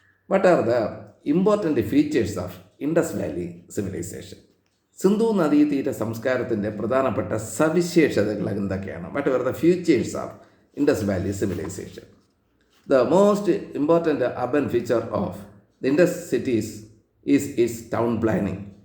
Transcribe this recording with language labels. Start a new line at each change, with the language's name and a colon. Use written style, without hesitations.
English: What are the important features of Indus Valley civilization?
Malayalam: Sindhu നദീതീര സംസ്കാരത്തിൻ്റെ പ്രധാനപ്പെട്ട സവിശേഷതകൾ എന്തൊക്കെയാണ്?
English: What are the features of Indus Valley civilization? The most important urban feature of the Indus cities is its town planning.